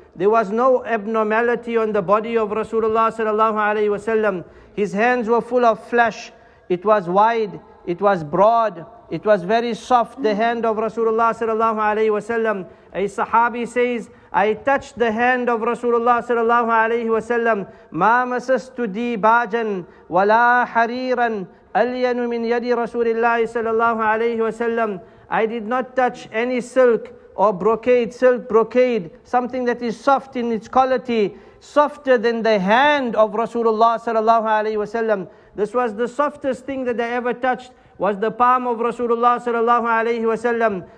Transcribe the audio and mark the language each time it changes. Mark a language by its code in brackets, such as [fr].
[en] There was no abnormality on the body of Rasulullah sallallahu alaihi wasallam. His hands were full of flesh. It was wide. It was broad. It was very soft, the hand of Rasulullah sallallahu alaihi wasallam. A Sahabi says, I touched the hand of Rasulullah sallallahu alaihi wasallam. [ar] ما مسست ديباجا ولا حريرا ألين من يد رسول الله صلى الله عليه وسلم. [en] I did not touch any silk or silk brocade, something that is soft in its quality, softer than the hand of Rasulullah sallallahu alaihi wasallam. This was the softest thing that I ever touched, was the palm of Rasulullah sallallahu alaihi wasallam.